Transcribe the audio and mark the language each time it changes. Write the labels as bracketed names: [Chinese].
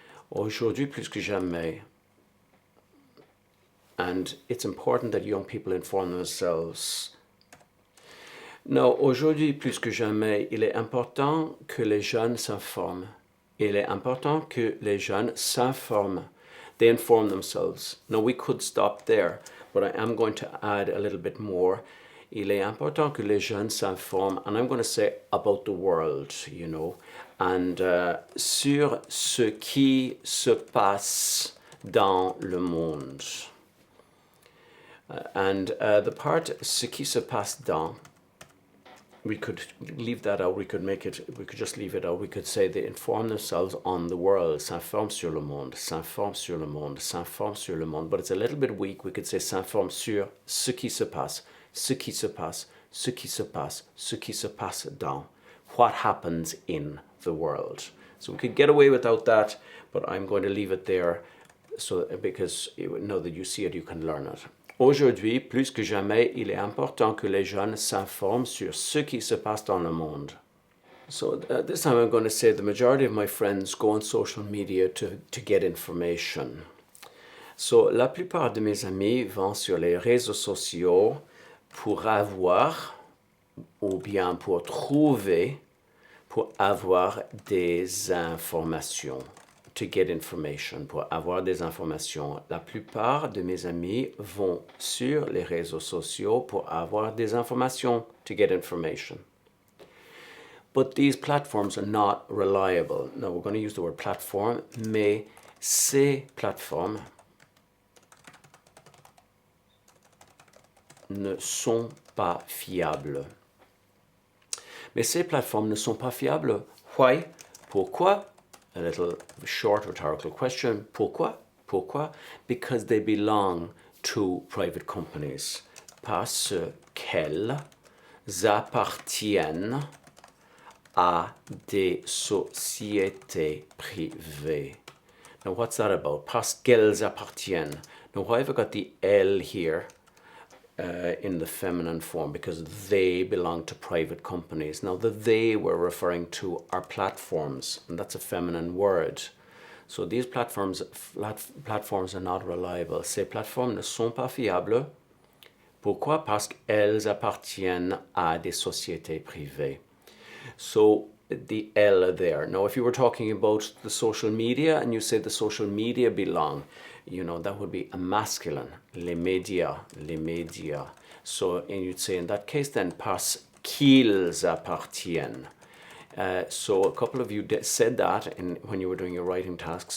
[French] Aujourd'hui, plus que jamais. [English] And it's important that young people inform themselves. [French] Non, aujourd'hui, plus que jamais, il est important que les jeunes s'informent. Il est important que les jeunes s'informent. [English] They inform themselves. Now, we could stop there, but I am going to add a little bit more. [French] Il est important que les jeunes s'informent, [English] and I'm going to say about the world, you know, and [French] sur ce qui se passe dans le monde. [English] And the part [French] ce qui se passe dans, [English] we could leave that out, we could just leave it out. We could say they inform themselves on the world, [French] s'informe sur le monde, [English] s'informe sur le monde, s'informe sur le monde. But it's a little bit weak. We could say [French] s'informe sur ce qui se passe, ce qui se passe, ce qui se passe, ce qui se passe dans. [English] What happens in the world. So we could get away without that, but I'm going to leave it there so because now that you see it, you can learn it. [French] Aujourd'hui, plus que jamais, il est important que les jeunes s'informent sur ce qui se passe dans le monde. [English] So this time I'm going to say the majority of my friends go on social media to get information. [French] So la plupart de mes amis vont sur les réseaux sociaux pour avoir ou bien pour trouver, pour avoir des informations. [English] To get information, [French] pour avoir des informations. La plupart de mes amis vont sur les réseaux sociaux pour avoir des informations. [English] To get information. But these platforms are not reliable. Now we're going to use the word platform, [French] mais ces plateformes ne sont pas fiables. Mais ces plateformes ne sont pas fiables. [English] Why? [French] Pourquoi? [English] A little short rhetorical question. [French] Pourquoi? Pourquoi? [English] Because they belong to private companies. [French] Parce qu'elles appartiennent à des sociétés privées. [English] Now what's that about? [French] Parce qu'elles appartiennent. [English] Now why have I got the L here in the feminine form? Because they belong to private companies. Now the they we're referring to are platforms, and that's a feminine word. So these platforms are not reliable. [French] Ces plateformes ne sont pas fiables. Pourquoi? Parce qu'elles appartiennent à des sociétés privées. [English] So the L there. Now, if you were talking about the social media and you say the social media belong, you know, that would be a masculine. [French] Les médias, les médias. [English] So, and you'd say in that case then, [French] parce qu'ils appartiennent. [English] So a couple of you said that when you were doing your writing tasks.